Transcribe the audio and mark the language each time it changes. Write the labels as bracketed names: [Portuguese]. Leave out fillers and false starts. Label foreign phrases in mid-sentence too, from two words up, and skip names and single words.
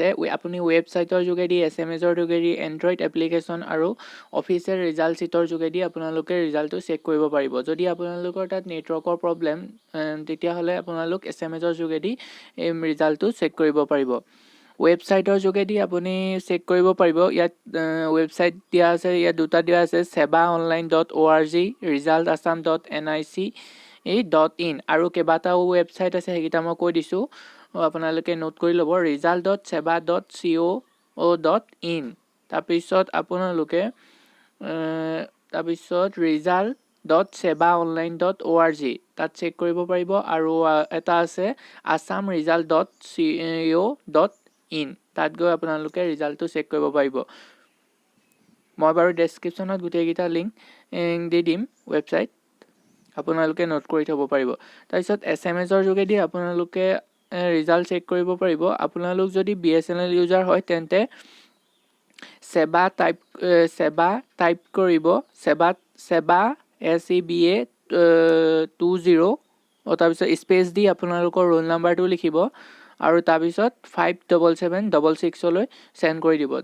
[Assamese] আপুনি ৱেবছাইটৰ যোগেদি, SMS-ৰ যোগেদি, [English] Android application [Assamese] আৰু [English] official result sheet [Assamese] যোগেদি আপোনালোকে ৰিজাল্টটো চেক কৰিব পাৰিব। যদি আপোনালোকৰ তাত [English] network problem [Assamese] তেতিয়াহ'লে আপোনালোক SMS-ৰ যোগেদি এই ৰিজাল্টটো চেক কৰিব পাৰিব। ৱেবছাইটৰ যোগেদি আপুনি চেক কৰিব পাৰিব। ইয়াত ৱেবছাইট দিয়া আছে, ইয়াত দুটা দিয়া আছে, sebaonline.org, resultassam.nic.in আৰু কেইবাটাও ৱেবছাইট আছে, সেইকেইটা মই কৈ দিছোঁ, আপোনালোকে নোট কৰি ল'ব। result.seba.co.in তাৰপিছত আপোনালোকে result.sebaonline.org তাত চেক কৰিব পাৰিব। আৰু এটা আছে assam-result.co.in তাত গৈ আপোনালোকে ৰিজাল্টটো চেক কৰিব পাৰিব। মই বাৰু ডেছক্ৰিপশ্যনত গোটেইকেইটা লিংক দি দিম ৱেবছাইট, আপোনালোকে নোট কৰি থ'ব পাৰিব। তাৰপিছত SMS-ৰ যোগেদি আপোনালোকে ৰিজাল্ট চেক কৰিব পাৰিব। আপোনালোক যদি BSNL ইউজাৰ হয় তেন্তে সেবা টাইপ কৰিব, সেবা SEBA 20 তাৰপিছত স্পেচ দি আপোনালোকৰ [English] roll number [Assamese] লিখিব আৰু তাৰপিছত 57766লৈ চেণ্ড কৰি দিব।